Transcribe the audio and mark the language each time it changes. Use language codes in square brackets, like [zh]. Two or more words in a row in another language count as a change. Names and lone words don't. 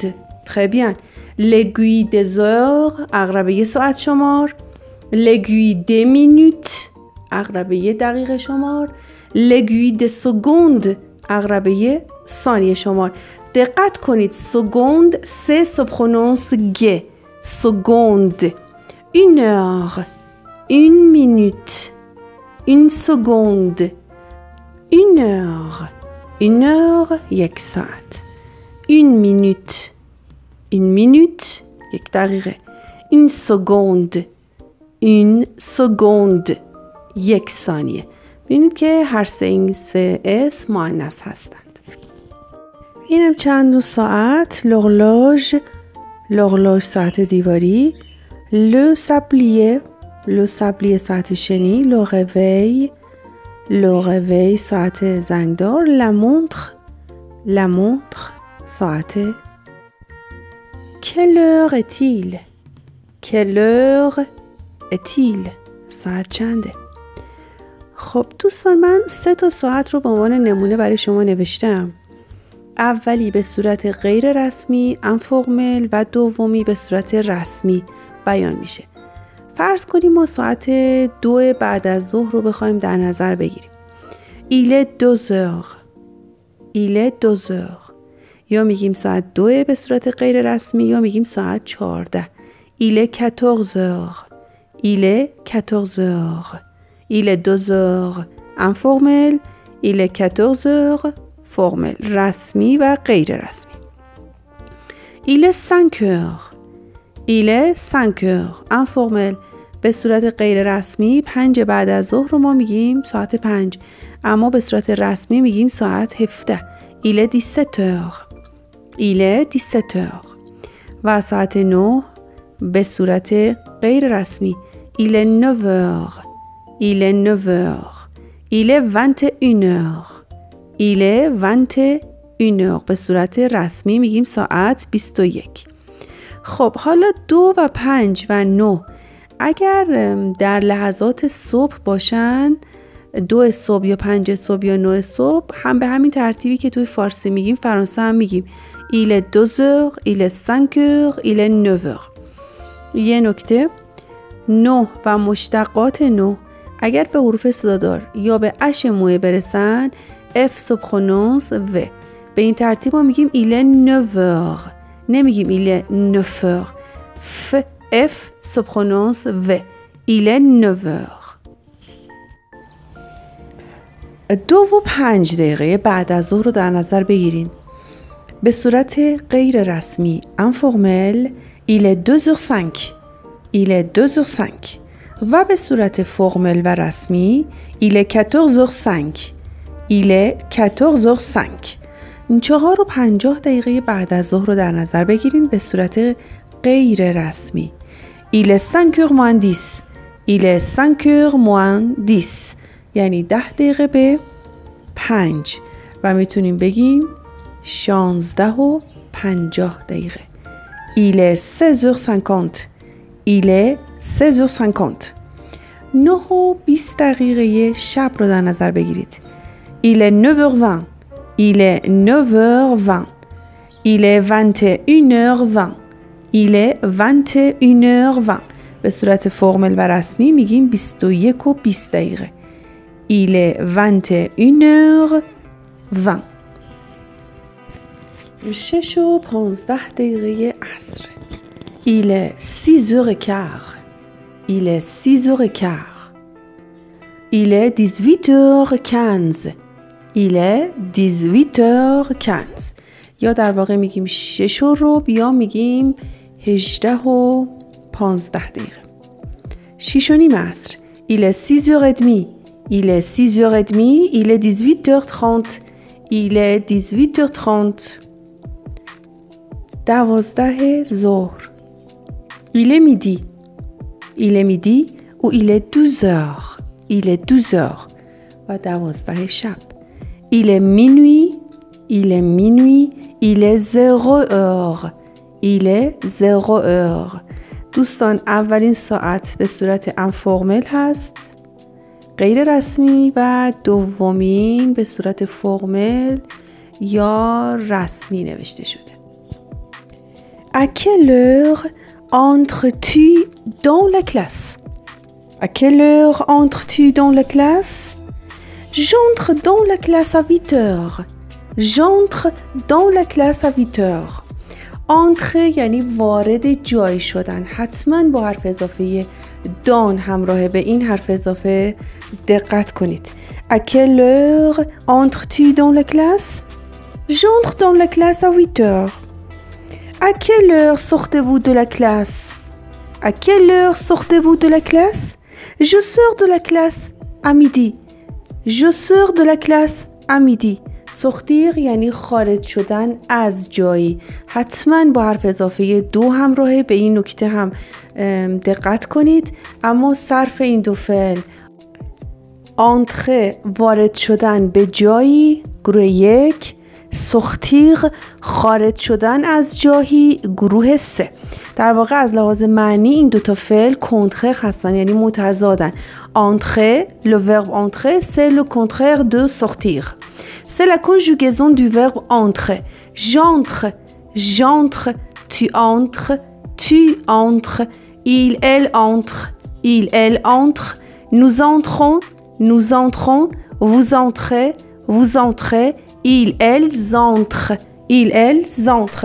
[fr] Très bien. L'aiguille des heures [fa] عقربه ساعت شمار. [fr] L'aiguille des minutes [fa] عقربه دقیقه شمار. [fr] L'aiguille des secondes [fa] عقربه ثانیه شمار. دقت کنید [fr] seconde c'est se prononce گ. Seconde. Une heure. Une minute. Une seconde. Une heure. Une heure [fa] یک ساعت. [fr] Une minute. Une minute [fa] یک دقیقه. [fr] Une seconde. Une seconde [fa] یک ثانیه. ببینید که هر سه اسم مؤنث هستند. اینم چند نوع ساعت. l'horloge ساعت دیواری. [fr] le sablier [fa] ساعت شنی. [fr] le réveil [fa] ساعت زنگدار. [fr] la montre ساعت. Quelle heure est-il? Quelle heure est-il? [fa] ساعت چنده؟ خب دوستان من 3 تا ساعت رو به عنوان نمونه برای شما نوشتم. اولی به صورت غیر رسمی انفورمل و دومی به صورت رسمی بیان میشه. فرض کنیم ما ساعت 2 بعد از ظهر رو بخوایم در نظر بگیریم. [fr] Il est 2 heures. Il est 2 heures. [fa] یا میگیم ساعت 2 به صورت غیر رسمی یا میگیم ساعت 14. [fr] Il est 14 heures. Il est 14 heures. Il est 2 heures informel. Il est 14 heures [fa] فرمل رسمی و غیر رسمی. [fr] Il est 5 heures. Il est 5 heures. [fa] informel به صورت غیر رسمی 5 بعد از ظهر رو ما میگیم ساعت 5، اما به صورت رسمی میگیم ساعت 17. [fr] Il est 17 heures. Il est 17 heures. [fa] و ساعت 9 به صورت غیر رسمی [fr] Il est 9 heures. Il est 9 heures. Il est 21 heures. Il est 21 heures. [fa] به صورت رسمی میگیم ساعت 21. خب حالا 2 و 5 و 9 اگر در لحظات صبح باشن، 2 صبح یا 5 صبح یا 9 صبح، هم به همین ترتیبی که توی فارسی میگیم فرانسه هم میگیم [fr] Il est 2 heures, il est 5 heures, il est 9 heures. [fa] یه نکته، 9 و مشتقات 9 اگر به حروف صدادار یا به اش موئه برسن [fr] F se prononce V. [fa] به این ترتیب ما میگیم [fr] il est 9 heures. نمیگیم il est 9 heures. F se prononce V. Il est 9 heures. [fa] 2 و 5 دقیقه بعد از ظهر رو در نظر بگیرین. به صورت غیر رسمی [fr] informel il est 2h05. Il est 2h05. [fa] و به صورت فرمل و رسمی [fr] il est 14h05. Il est 14h05. [fa] 4:50 دقیقه بعد از ظهر رو در نظر بگیرین به صورت غیر رسمی [fr] Il est 5h moins 10. Il est 5h moins 10. [fa] یعنی 10 دقیقه به 5 و میتونیم بگیم 16:50 دقیقه. [fr] Il est 16h50. Il est 16h50. [fa] 9:20 دقیقه شب رو در نظر بگیرید. [fr] Il est 9h20. Il est 9h20. Il est 21h20. Il est 21h20. [fa] به صورت فرمل و رسمی میگیم 21:20 دقیقه. [fr] Il est 21h20. [fa] 6:15 دقیقه عصر. [fr] Il est 6h15. Il est 6h15. Il est 18h15. Il est 18h15. [fa] یا در واقع میگیم 6:15 یا میگیم 18:15 دقیقه. 6:30 عصر. [fr] Il est 6h30. Il est 6h30. Il est 18h30. Il est 18h30. 12 ظهر. Il est midi. Il est midi ou il est 12h. Il est 12h. [fa] و 12 شب. [fr] Il est minuit. Il est minuit. Il est 0h. Il est 0h. [fa] دوستان اولین ساعت به صورت انفورمل هست، غیر رسمی، و دومین به صورت فرمل یا رسمی نوشته شده. [fr] À quelle heure entres-tu dans la classe? À quelle heure entres-tu dans la classe? J'entre dans la classe à 8 heures. J'entre dans la classe à 8 heures. [fa] Entre یعنی وارد جای شدن. حتما با حرف اضافه دان همراه به این حرف اضافه دقت کنید. [fr] À quelle heure entres-tu dans la classe? J'entre dans la classe à 8 heures. À quelle heure sortez-vous de la classe? À quelle heure sortez-vous de la classe? Je sors de la classe à midi. Je sors de la classe à midi. [fa] sortir یعنی خارج شدن از جایی. حتما با حرف اضافه دو همراهه. به این نکته هم دقت کنید. اما صرف این دو فعل entrer وارد شدن به جایی گروه 1، sortir خارج شدن از جایی گروه 3. در واقع از لحاظ معنی این دوتا فعل کنتره هستن، یعنی متضادن. [fr] entrer, le verbe entrer c'est le contraire de sortir. C'est la conjugaison du verbe entrer. J'entre, j'entre, tu entres, tu entres, il, elle entre, il, elle entre, nous entrons, nous entrons, vous entrez, vous entrez, ils, elles entrent, ils, elles entrent.